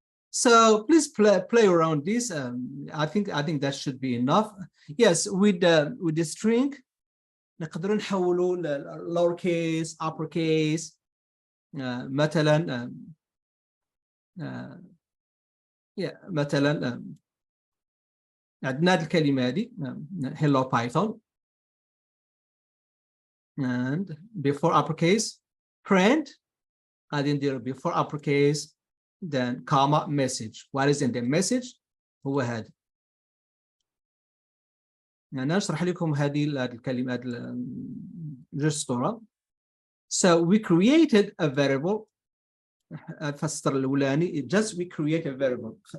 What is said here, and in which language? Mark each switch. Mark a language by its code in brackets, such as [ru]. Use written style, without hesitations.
[en] So please play around this. I think that should be enough. Yes, with the string, [ar] نقدر نحولوا [en] lower case, upper case. [ar] مثلا مثلا عندنا هذه الكلمة هذه hello Python. [en] And before uppercase print [ar] غادي ندير [en] before uppercase then comma message. What is in the message [ar] هو هذا. يعني نشرح لكم هذه الكلمات جوج صورة. [en] So we created a variable. [ar] الفسر الأولاني [en] just we create a variable.